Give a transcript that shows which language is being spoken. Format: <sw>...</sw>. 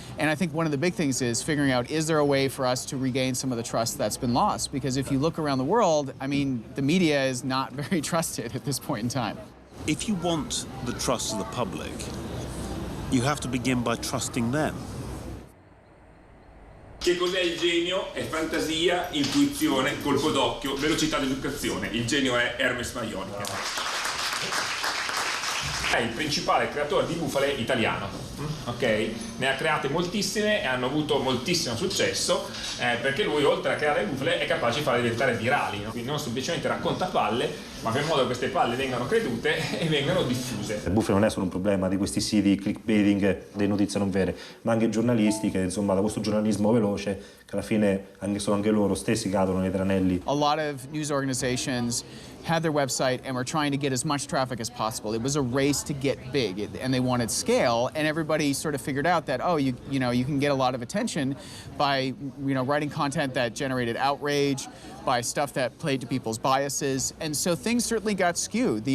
<en>And I think one of the big things is figuring out, is there a way for us to regain some of the trust that's been lost? Because if you look around the world, I mean, the media is not very trusted at this point in time. If you want the trust of the public, you have to begin by trusting them.</en> <it>Che cos'è il genio? È fantasia, intuizione, colpo d'occhio, velocità d'educazione. Il genio è Hermes Maionica. È il principale creatore di bufale italiano, ok? Ne ha create moltissime e hanno avuto moltissimo successo perché lui, oltre a creare le bufale, è capace di farle diventare virali, no? Quindi non semplicemente racconta palle, ma fa in modo che queste palle vengano credute e vengano diffuse. Le bufale non è solo un problema di questi siti clickbaiting, delle notizie non vere, ma anche giornalisti che, insomma, da questo giornalismo veloce, che alla fine sono anche loro stessi cadono nei tranelli.</it> <en>A lot of news organizations had their website and were trying to get as much traffic as possible. It was a race to get big, and they wanted scale, and everybody sort of figured out that, oh, you know, you can get a lot of attention by, you know, writing content that generated outrage, by stuff that played to people's biases, and so things certainly got skewed.</en>